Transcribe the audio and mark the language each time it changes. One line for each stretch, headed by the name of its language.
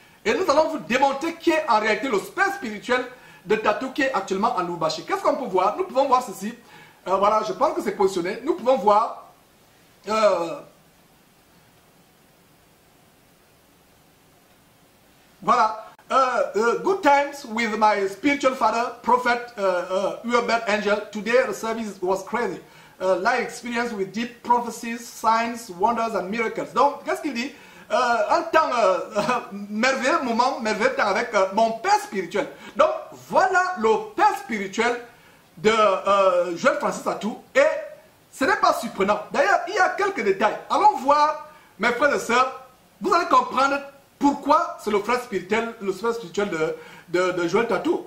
French: Et nous allons vous démontrer qui est en réalité le père spirituel de Tatou qui est actuellement en Lumumbashi. Qu'est-ce qu'on peut voir? Nous pouvons voir ceci. Voilà, je pense que c'est positionné. Nous pouvons voir voilà.
English: Good times with my spiritual father, Prophet Hubert Angel. Today the service was crazy. Life experience with deep prophecies, signs, wonders and miracles.
French: Donc, qu'est-ce qu'il dit? Un temps merveilleux moment, merveilleux temps avec mon père spirituel. Donc, voilà le père spirituel de Joël Francis Tatou. Et ce n'est pas surprenant. D'ailleurs, il y a quelques détails. Allons voir, mes frères et sœurs, vous allez comprendre pourquoi c'est le frère spirituel de Joël Tatou.